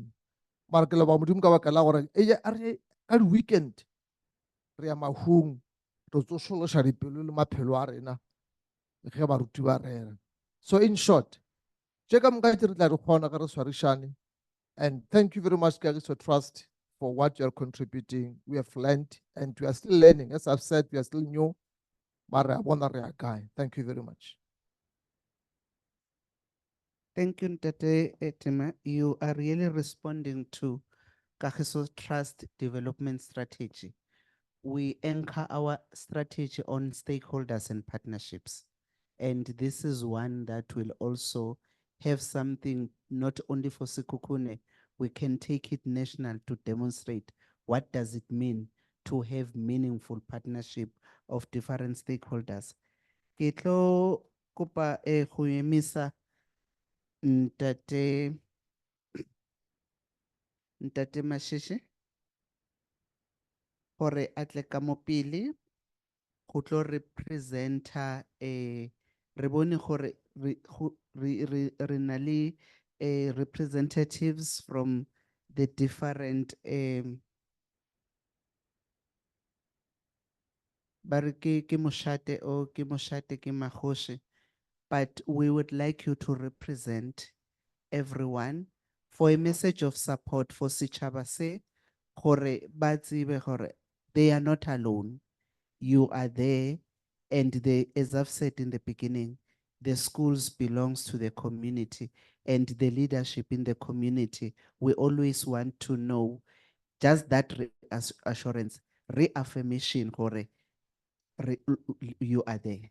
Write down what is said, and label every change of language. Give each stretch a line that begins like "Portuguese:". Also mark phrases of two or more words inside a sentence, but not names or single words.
Northern Sotho: Mara ke leba Modimo ka baka la gore ka di-weekend re ya mahung re tsošološa dipelo le maphelo a rena ge baruti ba rera.
English: So in short,
Northern Sotho: tše ka moka re tla di kgona ge re swarišane.
English: And thank you very much Kagiso Trust for what you are contributing. We have learned and we are still learning. As I've said, we are still new.
Northern Sotho: Mara bona re a kae.
English: Thank you very much. Thank you, Ntate Etima. You are really responding to Kagiso Trust development strategy. We anchor our strategy on stakeholders and partnerships. And this is one that will also have something not only for Sekhukhune, we can take it national to demonstrate what does it mean to have meaningful partnership of different stakeholders.
Northern Sotho: Ke tlo kopa go emisa Ntate Mashishi gore a tle ka mo pele go tlo representa re bone gore re na le
English: representatives from the different
Northern Sotho: ba re ke mošate o ke mošate ke magoši,
English: but we would like you to represent everyone for a message of support for
Northern Sotho: setšhaba se gore ba tsebe gore
English: they are not alone. You are there, and as I've said in the beginning, the schools belongs to the community, and the leadership in the community. We always want to know just that assurance, reaffirmation, gore you are there.